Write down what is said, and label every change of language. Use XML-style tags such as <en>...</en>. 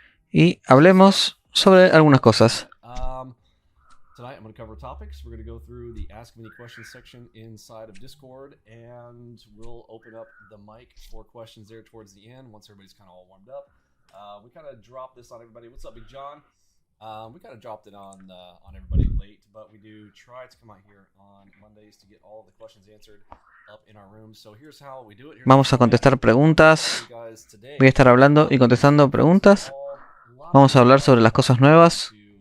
<es>Y hablemos sobre algunas cosas.</es> <en>Tonight I'm going to cover topics. We're going to go through the Ask Vinny questions section inside of Discord, and we'll open up the mic for questions there towards the end once everybody's kind of all warmed up. We kind of dropped this on everybody. What's up, Big John? We kind of dropped it on everybody late, but we do try to come out here on Mondays to get all the questions answered up in our room. So here's how we do it.</en> <es>Vamos a contestar preguntas. Voy a estar hablando y contestando preguntas. Vamos a hablar sobre las cosas nuevas.</es>